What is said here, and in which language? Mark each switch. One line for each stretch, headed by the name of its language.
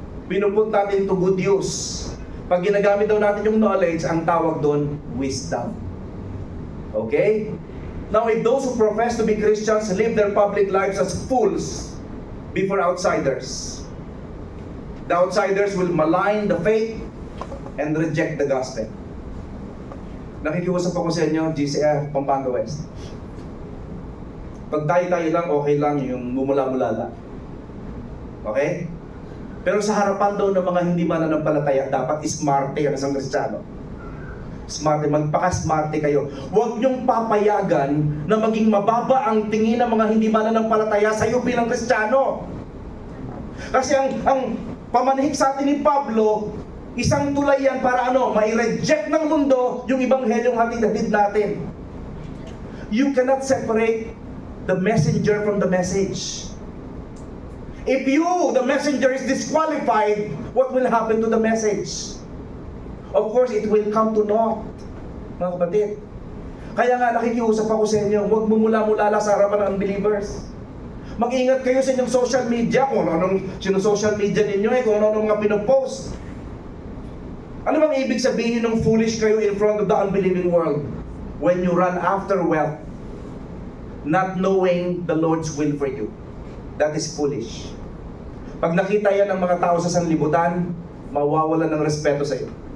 Filipino: Pinuput natin
English: to good use.
Filipino: Pag ginagamit daw natin yung knowledge, ang tawag doon, wisdom. Okay?
English: Now, if those who profess to be Christians live their public lives as fools before outsiders, the outsiders will malign the faith and reject the gospel.
Filipino: Nakikiusap ako sa inyo, GCF Pampanga West. Pag tayo-tayo lang, okay lang yung mumula-mula lang. Okay? Pero sa harapan daw ng mga hindi mananampalataya, dapat smarte ang isang Kristiyano. Smarte, magpaka-smarte kayo. Huwag niyong papayagan na maging mababa ang tingin ng mga hindi mananampalataya sa iyo bilang Kristiyano. Kasi ang pamanhik sa atin ni Pablo, isang tulay yan para mai-reject ng mundo yung ebanghelyong hatid-hatid natin.
English: You cannot separate the messenger from the message. If you, the messenger, is disqualified, what will happen to the message? Of course, it will come to naught,
Filipino: mga kapatid. Kaya nga nakikiusap ako sa inyo, huwag mumula-mulala sa harapan ng unbelievers. Mag-ingat kayo sa inyong social media, kung ano-anong social media ninyo, kung ano-anong mga pinopost. Ano bang ibig sabihin ng
English: foolish
Filipino: kayo
English: in front of the unbelieving world? When you run after wealth, not knowing the Lord's will for you. That is foolish.
Filipino: Pag nakita yan ng mga tao sa sanlibutan, mawawalan ng respeto sa iyo.